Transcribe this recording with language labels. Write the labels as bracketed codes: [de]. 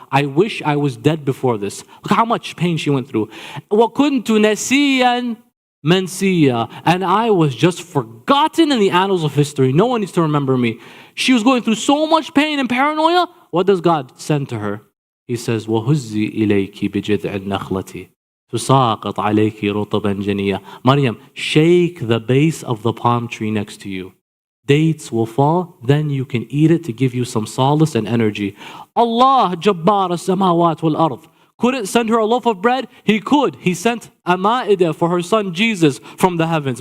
[en] I wish I was dead before this. Look how much pain she went through. [ar] Wa kuntu nasiyan mansiya. [en] And I was just forgotten in the annals of history. No one needs to remember me. She was going through so much pain and paranoia. What does God send to her? He says, [ar] وَهُزِّي إِلَيْكِ بِجِذْعِ النَّخْلَةِ تُسَاقَطْ عَلَيْكِ رُطَبًا جَنِيًّا. [en] Maryam, shake the base of the palm tree next to you. Dates will fall, then you can eat it to give you some solace and energy. Allah Jabbar as-samawat wal-ard couldn't send her a loaf of bread? He could. He sent a ma'idah for her son Jesus from the heavens.